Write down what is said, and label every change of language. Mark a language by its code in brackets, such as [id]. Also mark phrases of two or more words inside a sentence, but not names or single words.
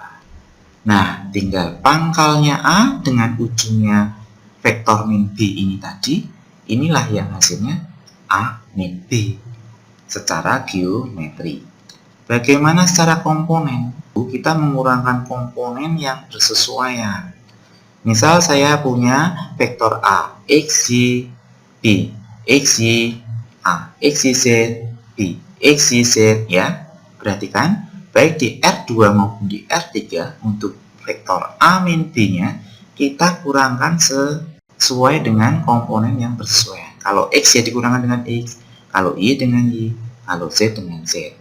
[id] Nah, tinggal pangkalnya A dengan ujungnya vektor min B ini tadi, inilah yang hasilnya A min B secara geometri. Bagaimana secara komponen? Kita mengurangkan komponen yang bersesuaian. Misal saya punya vektor A, X, Y, B, X, Y, A, X, Y, Z, B, X, Y, Z, ya. Perhatikan, baik di R2 maupun di R3 untuk vektor A min B-nya kita kurangkan sesuai dengan komponen yang bersesuaian. Kalau X ya dikurangkan dengan X, kalau Y dengan Y, kalau Z dengan Z.